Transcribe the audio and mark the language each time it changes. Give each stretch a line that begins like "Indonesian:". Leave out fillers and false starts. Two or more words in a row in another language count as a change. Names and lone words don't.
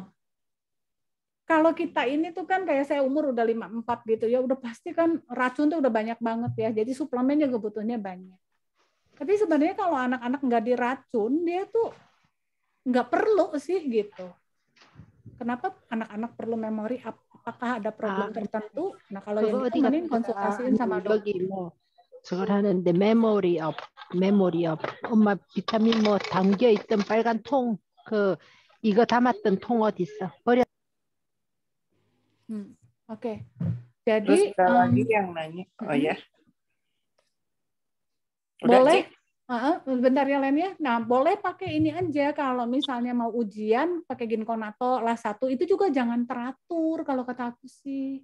Indonesian: Kalau kita ini tuh kan kayak saya umur udah 54 gitu ya, udah pasti kan racun tuh udah banyak banget ya. Jadi suplemen juga butuhnya banyak. Tapi sebenarnya kalau anak-anak nggak diracun, dia tuh nggak perlu sih gitu. Kenapa anak-anak perlu memori? Apakah ada problem tertentu? Nah kalau yang itu mending konsultasiin sama dokter.
Korean: 여기 뭐 저걸 하는데 메모리 업 엄마 비타민 뭐 담겨 있던 빨간 통 이거 담았던 통 어디 있어? 버려.
Indonesian: Oke. Terus Jadi ada lagi yang nanya, oh ya. Udah, boleh. Ci? Bentar ya Len ya. Nah boleh pakai ini aja kalau misalnya mau ujian pakai Ginkonato kelas 1 itu juga jangan teratur kalau kata aku sih.